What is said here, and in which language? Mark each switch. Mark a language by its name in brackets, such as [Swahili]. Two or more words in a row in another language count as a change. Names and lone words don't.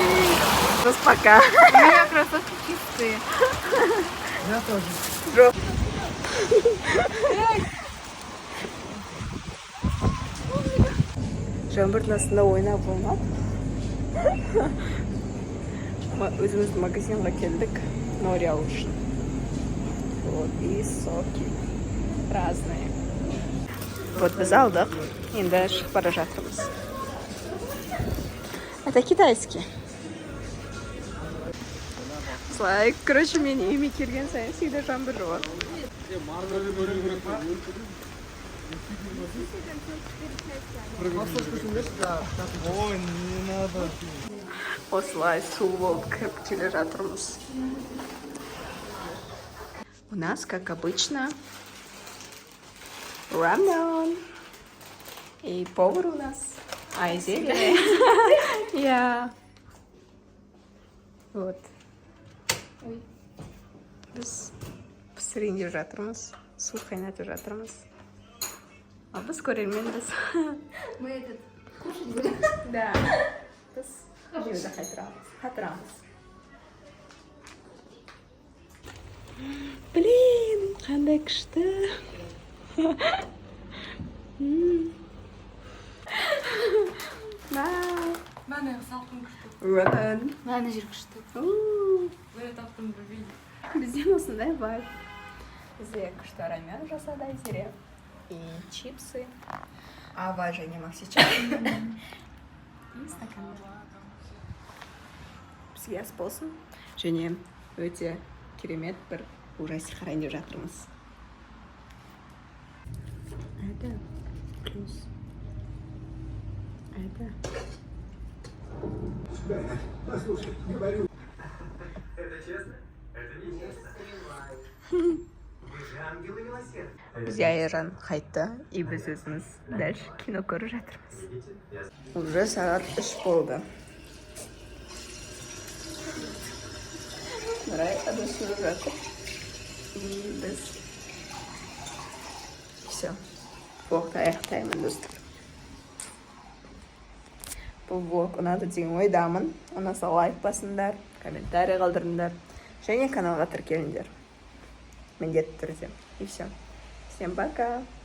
[Russian] У меня кроссовки чистые. Я тоже. [Kazakh] Жоқ. Жаңбырдың астында ойнап болмады. Өзіміздің магазинға келдік. Нори алу үшін. [Russian] Вот, и соки. Разные. Вот, [Kazakh] біз алдық. Енді шығып бара жатырмыз. [Russian] Это китайский. [Kazakh] Слай, короче, мен үйіме келген сайын всегда жаңбыр жауады. [Russian] Ой, не надо. [Kazakh] Осылай су болып кіріп келе жатырмыз. [Russian] У нас, как обычно, рамен. И повар у нас Айзеля. Я. Вот. [Kazakh] Біз пісірейін жатырмыз. Су қайнатып жатырмыз. А біз көрерменбіз. [Russian] Мы этот кушать будем. [Kazakh] Да. Біз жеуді қатырамыз. Блин, қандай күшті. Мәне салқын күшті. Рамен. Мәне жер күшті. [Turkish] Böyle tattım bir video. [Kazakh] Бізден осындай бар. Бізде күшті рамен жасады Айзере. [Russian] И чипсы. [Kazakh] Ава және Максича. [Russian] И стакан. [Kazakh] Бізге ас болсын. Және өте керемет бір ужастик қарайын деп жатырмыз. [Russian] Это плюс. Это. Послушай, говорю. Это честно? Это не честно. Вы же ангелы милосердия. [Kazakh] Біз Аяжан қайтты, и біз өзіміз дальше кино көріп жатырмыз. Уже сағат 3 болды. Нұрай адасып жатыр. И біз... Все. Влогты аяқтаймын, достар. Бұл влог ұнады деген ойдамын. Ұнаса лайк басыңдар, комментарий қалдырыңдар. Және каналға тіркеліңдер. Міндетті түрде. [Russian] И все. Всем пока!